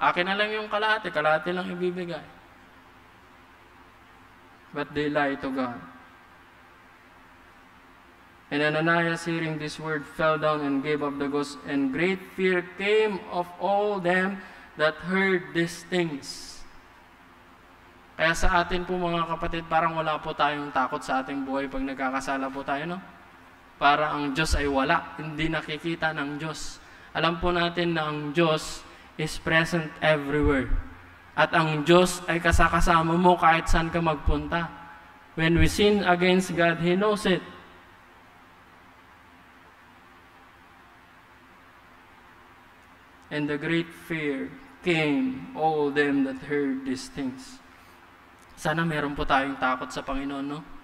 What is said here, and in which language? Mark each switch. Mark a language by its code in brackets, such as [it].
[tl] Akin na lang yung kalahati lang ibibigay. [en] But they lied to God. And Ananias, hearing this word, fell down and gave up the ghost, and great fear came of all them that heard these things. [tl] Kaya sa atin po mga kapatid, parang wala po tayong takot sa ating buhay pag nagkakasala po tayo, no? Para ang Diyos ay wala, hindi nakikita ng Diyos. Alam po natin na ang Diyos [en] is present everywhere. [tl] At ang Diyos ay kasakasama mo kahit saan ka magpunta. [en] When we sin against God, He knows it. And the great fear came all them that heard these things. [tl] Sana meron po tayong takot sa Panginoon, no?